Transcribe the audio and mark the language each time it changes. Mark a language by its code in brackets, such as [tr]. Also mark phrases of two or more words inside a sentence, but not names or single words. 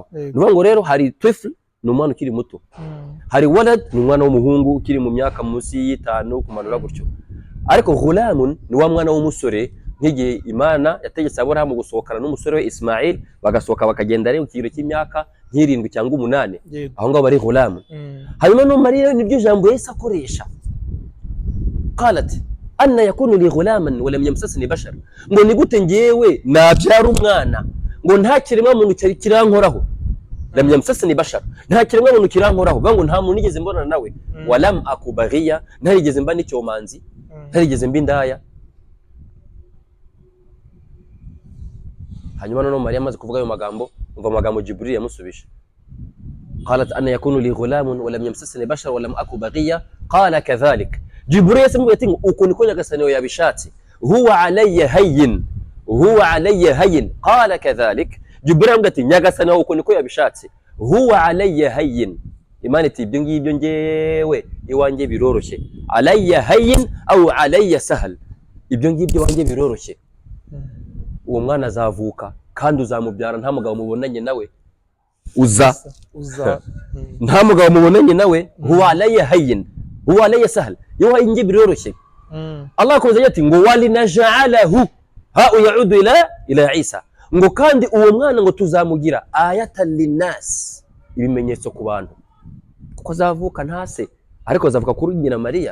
[rw] Nuvuga ngo rero hari tifl ni umwana ukiri muto, hari walad ni umwana w'umuhungu ukiri mu myaka munsi y'5 kumanura gutyo, ariko ghulamun ni wa mwana w'umusore. Nk'igihe Imana yategetse Aburahamu gusohokana n'umusore we Ismail, bagasohoka bakagenda ari mu kigero cy'imyaka 7 cyangwa 8, aho ngaho bari ghulamun. Hanyuma no Mariya nibyo jambo Yesu akoresha, [ar] قالت أنى يكون لي غلاما ولم يمسسني بشر, [rw] ngo ni gute ngewe nabyara umwana ngo nta kiremwa muntu kirankoraho. [ar] لم يمسسني بشر, [rw] nta kiremwa muntu kirankoraho, ngo nta muntu nigeze mbonana nawe. [ar] ولم أك بغيا, [rw] ntarigeze mba n'icyomanzi, ntarigeze mba indaya. Hanyuma noneho Mariya amaze kuvuga ayo magambo, umva amagambo Jibril yamusubisha. [ar] قالت أنى يكون لي غلام ولم يمسسني بشر ولم أك بغيا قال كذلك. [rw] Jibril yasemwe ati uko niko nyagasani we yabishatse, [ar] هو علي هين هو علي هين قال كذلك. [rw] Jibril amubwira ati nyagasani uko niko yabishatse, [ar] هو علي هين. [rw] Imana iti ibyo ngibyo ngewe iwanjye biroroshye. [ar] علي هين أو علي سهل, [rw] ibyo ngibyo iwanjye biroroshye. Uwo mwana azavuka kandi uzamubyara, nta mugabo mubonanye nawe, nta mugabo mubonanye nawe. [ar] هو علي هين هو علي سهل, [rw] iwanjye biroroshye. Allah akomeza ati ngo [ar] ولنجعله ها يعود إلى عيسى, [rw] ngo kandi uwo mwana ngo tuzamugira [ar] آية للناس, [rw] ibimenyetso ku bantu, kuko azavuka ntase, ariko azavuka kuri nyina Mariya.